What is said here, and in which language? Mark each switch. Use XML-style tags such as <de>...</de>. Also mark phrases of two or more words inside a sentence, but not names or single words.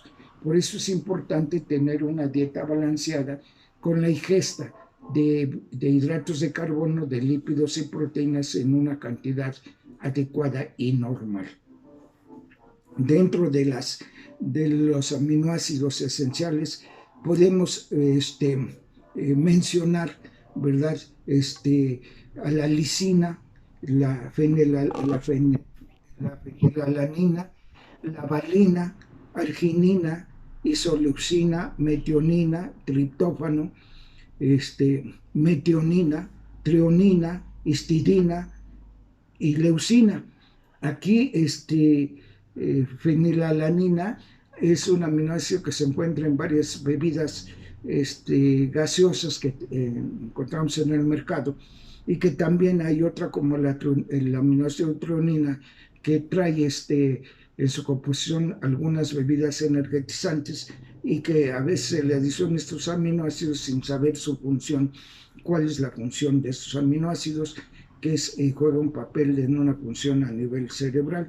<es>Por eso es importante tener una dieta balanceada con la ingesta de hidratos de carbono, de lípidos y proteínas en una cantidad adecuada y normal. Dentro de los aminoácidos esenciales podemos mencionar, ¿verdad? A la lisina, la fenilalanina, la valina, arginina, isoleucina, metionina, triptófano, metionina, treonina, histidina y leucina. Aquí fenilalanina es un aminoácido que se encuentra en varias bebidas gaseosas que encontramos en el mercado, y que también hay otra como el aminoácido treonina, que trae en su composición algunas bebidas energetizantes, y que a veces se le adicionan estos aminoácidos sin saber su función, cuál es la función de estos aminoácidos, que juega un papel en una función a nivel cerebral.</es>